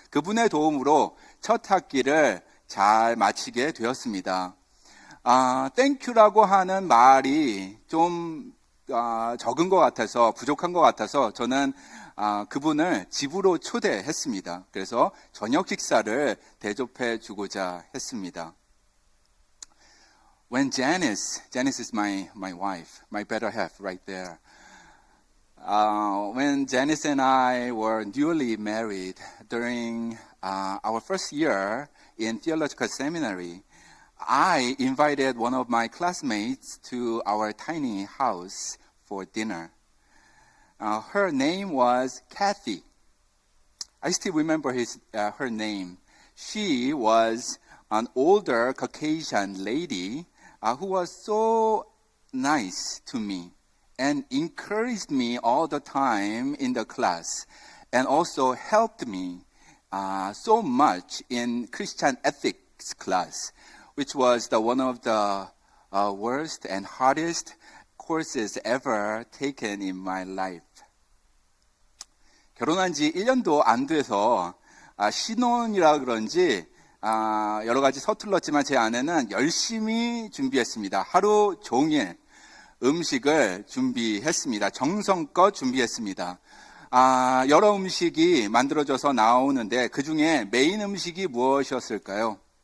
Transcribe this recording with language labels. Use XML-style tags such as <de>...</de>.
<ko>그분의 도움으로 첫 학기를 잘 마치게 되었습니다. 땡큐라고 하는 말이 좀 적은 것 같아서, 부족한 것 같아서 저는 그분을 집으로 초대했습니다. 그래서 저녁 식사를 대접해 주고자 했습니다.</ko> <en>When Janice is my wife, my better half right there. When Janice and I were newly married during our first year in theological seminary, I invited one of my classmates to our tiny house for dinner. Her name was Kathy. I still remember her name. She was an older Caucasian lady who was so nice to me and encouraged me all the time in the class, and also helped me so much in Christian ethics class, which was one of the worst and hardest courses ever taken in my life.</en> <ko>결혼한 지 1년도 안 돼서 신혼이라 그런지 여러 가지 서툴렀지만 제 아내는 열심히 준비했습니다. 하루 종일 음식을 준비했습니다. 정성껏 준비했습니다. 여러 음식이 만들어져서 나오는데 그 중에 메인 음식이 무엇이었을까요?</ko>